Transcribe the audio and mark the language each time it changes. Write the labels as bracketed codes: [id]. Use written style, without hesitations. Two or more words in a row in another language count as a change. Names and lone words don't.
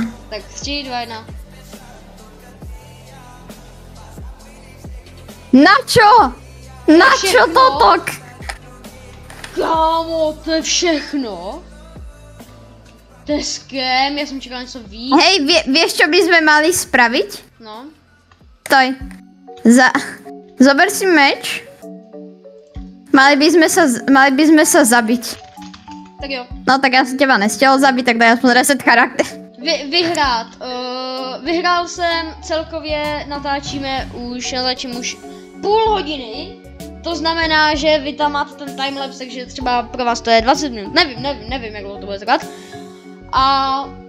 [sk] Tak 3, 2, 1. Na čo? Na čo [cs] Všechno? [sk] toto? [cs] Kámo, to je všechno? To je scam, já jsem čekal něco víc. [sk] Hej, vieš čo by sme mali spraviť? No. Stoj. Zober si meč. Mali by sme sa zabiť. [cs] Tak jo. [sk] No tak ja som teba nestiel zabiť, tak daj aspoň reset charakter. [cs] Vyhrát. Vyhrál jsem, celkově natáčím už půl hodiny. To znamená, že vy tam máte ten timelapse, takže třeba pro vás to je 20 minut. Nevím, jak dlouho to bude trvat. A...